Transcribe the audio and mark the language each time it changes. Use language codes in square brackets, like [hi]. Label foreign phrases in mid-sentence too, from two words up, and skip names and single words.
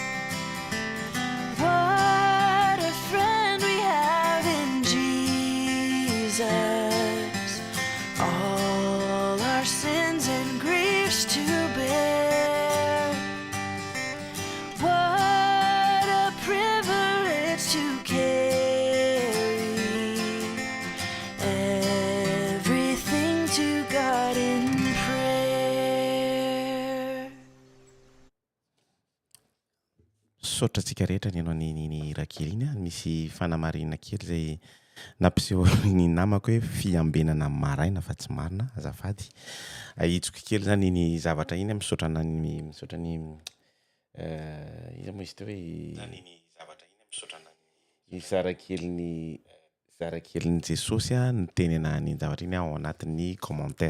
[en] What a friend we have in Jesus, all our sins and griefs to bear. What a privilege to carry everything to God in prayer. [mg] Sotratsika rehetra ny ianao ny raha kely iny a, misy fanamarina kely zay nampiseho ny namako hoe fiambenana maraina fa tsy marina azafady. Ahitsoko kely zany ny zavatra iny misaotra ny iza moa izy teo hoe zarakelin'ny Jesosy a ny tenena ny zavatra iny ao anatin'ny commentaire.